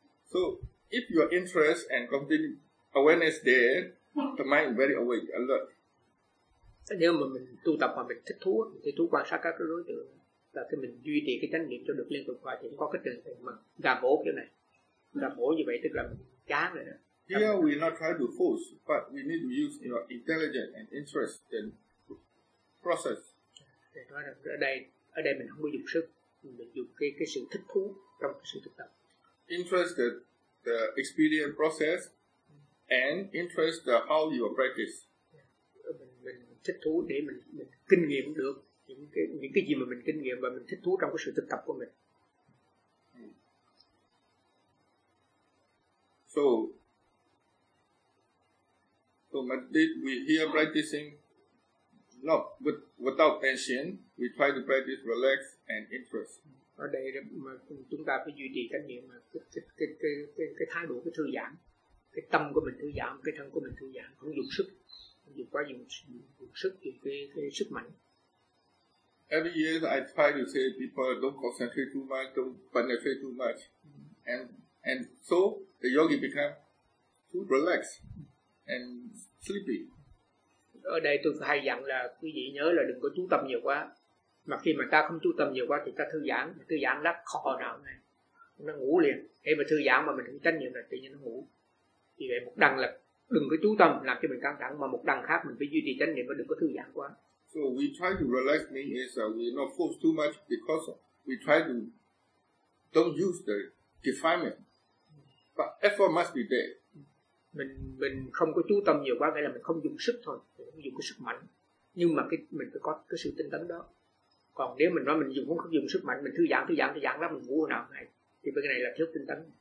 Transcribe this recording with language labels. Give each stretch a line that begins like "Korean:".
English: So if your interest and continue awareness there, the mind very awake, alert.
Vietnamese: Nếu mà mình tu tập mà mình thích thú, quan sát các đối tượng, là khi mình duy trì cái chánh niệm cho được liên tục qua, thì cũng có cái trường hợp mà gà mổ kiểu này. Gà mổ như vậy tức là mình chán rồi đó.
English: Here we not try to force, but we need to use your intelligence and interest and process.
Vietnamese: Ở đây mình không có dùng sức, mình dùng cái sự thích thú trong cái sự thực tập.
English: Interest the experience process, and interest the how you practice.
Vietnamese: Mình thích thú để mình kinh nghiệm được những cái gì mà mình kinh nghiệm, và mình thích thú trong cái sự thực tập của mình.
English: So meditate, we here practicing not with, without tension, we try to practice relax and interest.
Vietnamese: Ở đây mà chúng ta phải duy trì cái niệm mà cái thái độ, cái thư giãn, cái tâm của mình thư giãn, cái thân của mình thư giãn, không dùng sức, không dùng quá dùng sức, dùng cái sức mạnh.
English: Every year I try to say people don't concentrate too much, don't penetrate too much, and so the yogi become too relaxed and sleepy.
Vietnamese: Ở đây tôi hay dặn là quý vị nhớ là đừng có chú tâm nhiều quá. Mà khi mà ta không chú tâm nhiều quá thì ta thư giãn rất khó nào này. Nó ngủ liền. Khi mà thư giãn mà mình không tránh nhiều là tự nhiên nó ngủ. Vì vậy một đằng là đừng có chú tâm làm cho mình căng thẳng, mà một đằng khác mình phải duy trì chánh niệm và đừng có thư giãn quá.
English: So we try to relax means we not force too much, because we try to don't use the defilement. But effort must be there.
Vietnamese: Mình không có chú tâm nhiều quá nghĩa là mình không dùng sức thôi, mình không dùng cái sức mạnh, nhưng mà mình phải có cái sự tinh tấn đó. Còn nếu mình nói mình dùng không dùng sức mạnh, mình thư giãn đó, mình ngủ nào này, thì cái này là thiếu tinh tấn.